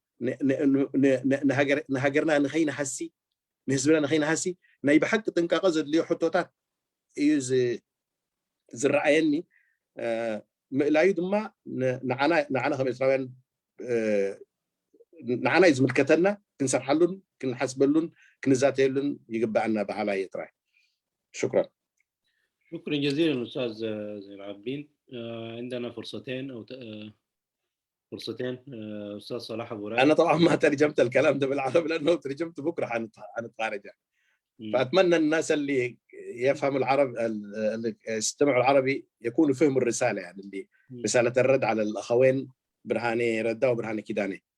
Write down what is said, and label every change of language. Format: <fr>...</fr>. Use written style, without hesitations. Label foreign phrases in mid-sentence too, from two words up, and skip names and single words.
<ti>ንሃገርና ንኸይንሃሲ ንህዝብና ንኸይንሃሲ ናይ ብሓቂ ጥንቃቐ ዘድልዮ ሕቶታት እዩ ዝረኣየኒ ምእላዩ ድማ ንዓና ከም ኤርትራውያን ንዓና እዩ ዝምልከተና ክንሰርሓሉን ክንሓስበሉን ክንዛተየሉን ይግባአና ባህላዊ ኤርትራ شكرا</ti> <ar>شكرا جزيلا أستاذ زين العابدين عندنا فرصتين أستاذ صلاح أبو راي. أنا طبعا ما ترجمت الكلام ده بالعربي لأنه ترجمت بكرة حنتخارج يعني. فأتمنى الناس اللي يفهموا العربي اللي يستمعوا العربي يكونوا فهموا الرسالة يعني اللي رسالة الرد على الأخوين برهاني ردا وبرهاني كيداني.</ar>